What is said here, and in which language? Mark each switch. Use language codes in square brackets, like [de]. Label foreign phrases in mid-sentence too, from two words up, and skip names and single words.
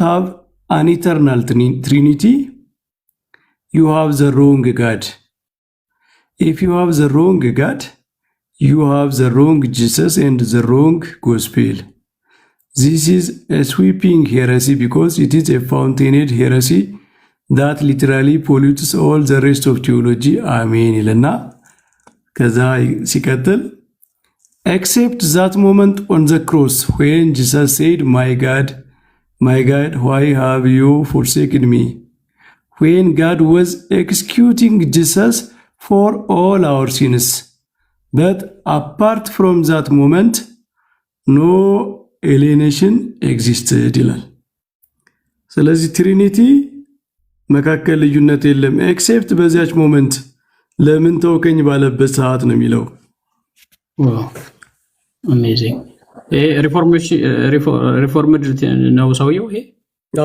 [en] have an eternal trinity you have the wrong God if you have the wrong God you have the wrong Jesus and the wrong gospel this is a sweeping heresy because it is a fountainhead heresy that literally pollutes all the rest of theology amen [am] ይልና ከዛ ሲቀጥል [en] except that moment on the cross when Jesus said my God why have you forsaken me when God was executing Jesus for all our sins but apart from that moment no alienation existed [am] ይላል ስለዚህ ትሪኒቲ መካከል ልዩነት የለም [en] except [am] በዚያች ሞመንት ለምን ተወከኝ ባለበት ሰዓት ነው የሚለው amazing ሪፎርምድ ነው ሰውየው ይሄ